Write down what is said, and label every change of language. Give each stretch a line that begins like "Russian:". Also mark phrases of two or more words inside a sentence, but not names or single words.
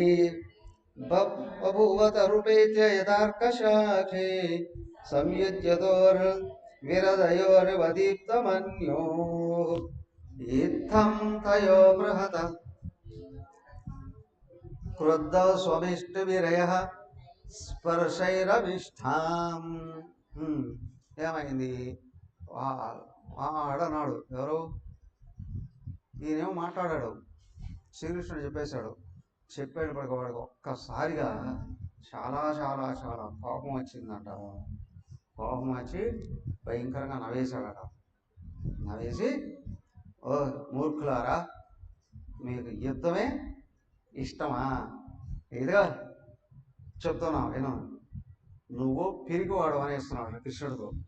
Sanskrit: बभूवतरुपेत्य यदार्कशाखे संयुज्यतोर्विरदयोर्वदीप्तमन्योः इत्थं तयो बृहत क्रुद्धौ स्वमिष्टविरयः స్పర్శైరవిష్టాం ఏమైంది
Telugu: వాడన్నాడు ఎవరు ఈయనేమో మాట్లాడాడు శ్రీకృష్ణుడు చెప్పేటప్పటికి వాడికి ఒక్కసారిగా చాలా చాలా చాలా కోపం వచ్చిందంట కోపం వచ్చి భయంకరంగా నవ్వేశాడట నవ్వేసి ఓ మూర్ఖులారా మీకు యుద్ధమే ఇష్టమా ఇదిగా చెప్తున్నావు విను నువ్వు పిరికివాడు అనేస్తున్నాడు కృష్ణుడితో